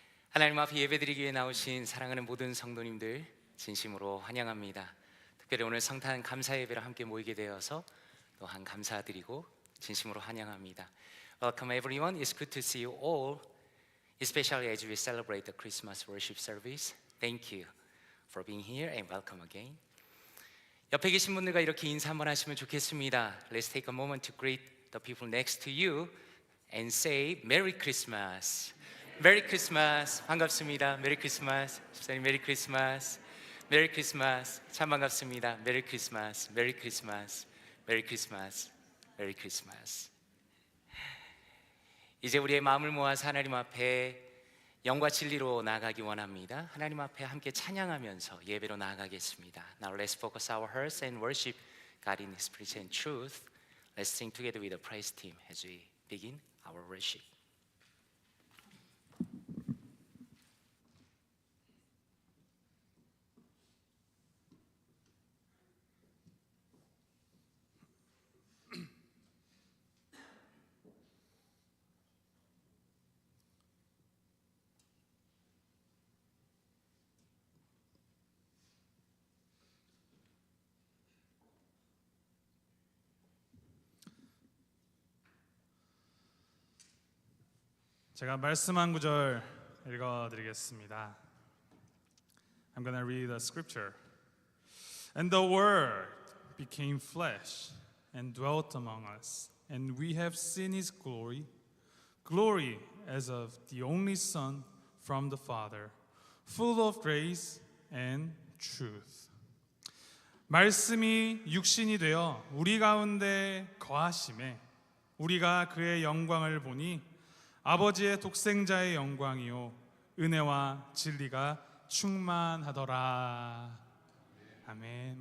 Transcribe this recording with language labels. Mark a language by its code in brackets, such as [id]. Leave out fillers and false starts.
[ko] 하나님 앞에 예배드리기 위해 나오신 사랑하는 모든 성도님들 진심으로 환영합니다. 특별히 오늘 성탄 감사 예배를 함께 모이게 되어서 또한 감사드리고 진심으로 환영합니다. [en] Welcome everyone. It's good to see you all, especially as we celebrate the Christmas worship service. Thank you for being here and welcome again. [ko] 옆에 계신 분들과 이렇게 인사 한번 하시면 좋겠습니다. [en] Let's take a moment to greet the people next to you and say Merry Christmas. Merry Christmas. [ko] 반갑습니다. [en] Merry Christmas. 집사님 Merry Christmas. Merry Christmas. [ko] 참 반갑습니다. [en] Merry Christmas. Merry Christmas. Merry Christmas. Merry Christmas. [ko] 이제 우리의 마음을 모아서 하나님 앞에 영과 진리로 나아가기 원합니다. 하나님 앞에 함께 찬양하면서 예배로 나아가겠습니다. [en] Now let's focus our hearts and worship God in Spirit and truth. Let's sing together with the praise team as we begin our worship. [ko] 제가 말씀 한 구절 읽어드리겠습니다. [en] I'm going to read the scripture. And the Word became flesh and dwelt among us, and we have seen His glory, glory as of the only Son from the Father, full of grace and truth. [ko] 말씀이 육신이 되어 우리 가운데 거하심에 우리가 그의 영광을 보니 아버지의 독생자의 영광이요 은혜와 진리가 충만하더라. 아멘.